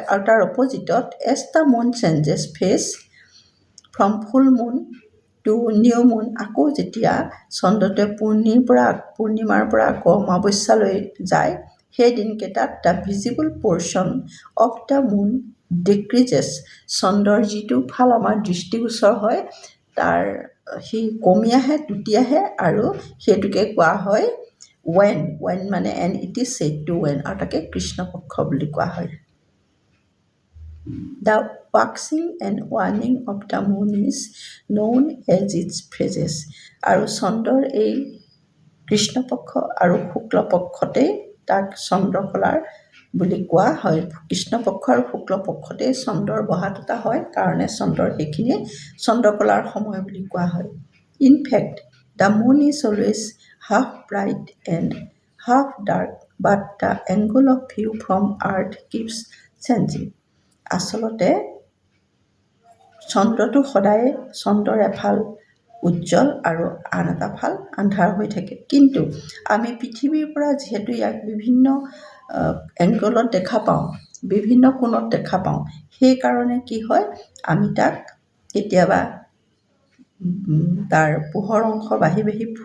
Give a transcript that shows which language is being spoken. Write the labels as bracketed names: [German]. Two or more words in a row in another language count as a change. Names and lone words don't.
[Assamese] আৰু তাৰ অপজিটত [English] as the moon changes phase from full moon to new moon, [Assamese] আকৌ যেতিয়া চন্দ্ৰটোৱে পূৰ্ণিমাৰ পৰা আকৌ অমাৱস্যালৈ যায়, সেই দিনকেইটাত [English] the visible portion of the moon decreases, [Assamese] চন্দ্ৰৰ যিটো ফাল আমাৰ দৃষ্টিগোচৰ হয় তাৰ সি কমি আহে, টুটি আহে, আৰু সেইটোকে কোৱা হয় ৱেন মানে [English] and it is said to wane, [Assamese] আৰু তাকে কৃষ্ণপক্ষ বুলি কোৱা হয়। [English] The waxing and waning of the moon is known as its phases, [Assamese] আৰু চন্দ্ৰৰ এই কৃষ্ণপক্ষ আৰু শুক্লপক্ষতেই তাক চন্দ্ৰকলাৰ বুলি কোৱা হয়। কৃষ্ণপক্ষ আৰু শুক্লপক্ষতেই চন্দ্ৰৰ বহা টুটা হয় কাৰণে চন্দ্ৰৰ সেইখিনি চন্দ্ৰকলাৰ সময় বুলি কোৱা হয়। [English] In fact, the moon is always half bright and half dark, but the angle of view from earth keeps changing. [Assamese] আচলতে চন্দ্ৰটো সদায় চন্দ্ৰৰ এফাল উজ্জ্বল আৰু আন এটা ফাল আন্ধাৰ হৈ থাকে, কিন্তু আমি পৃথিৱীৰ পৰা যিহেতু ইয়াক বিভিন্ন এংগলত দেখা পাওঁ, বিভিন্ন কোণত দেখা পাওঁ, সেইকাৰণে কি হয়, আমি তাক কেতিয়াবা তাৰ পোহৰ অংশ বাঢ়ি বাঢ়ি